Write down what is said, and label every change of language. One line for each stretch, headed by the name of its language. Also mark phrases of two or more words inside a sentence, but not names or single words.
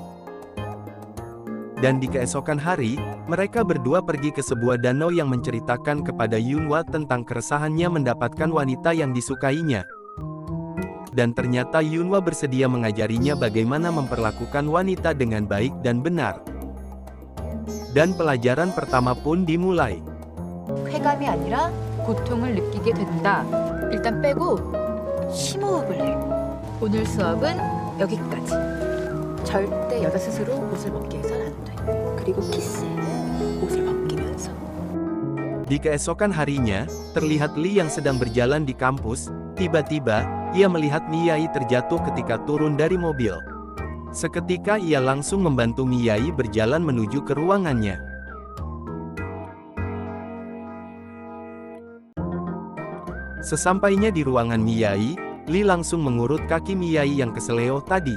Indonesian: Dan di keesokan hari, mereka berdua pergi ke sebuah danau yang menceritakan kepada Yunhwa tentang keresahannya mendapatkan wanita yang disukainya. dan ternyata Yunhwa bersedia mengajarinya bagaimana memperlakukan wanita dengan baik dan benar. Dan pelajaran pertama pun dimulai.
Korean: 쾌감이 아니라 고통을 느끼게 된다. 일단 빼고 심호흡을 해. 오늘 수업은 여기까지. 절대 여자 스스로 옷을 벗게 해선 안 돼. 그리고 키스해. 옷을 벗기면서.
Indonesian: Di keesokan harinya, terlihat Lee yang sedang berjalan di kampus. Tiba-tiba, ia melihat Miyai terjatuh ketika turun dari mobil. Seketika ia langsung membantu Miyai berjalan menuju ke ruangannya. Sesampainya di ruangan Miyai, Lee langsung mengurut kaki Miyai yang keseleo tadi.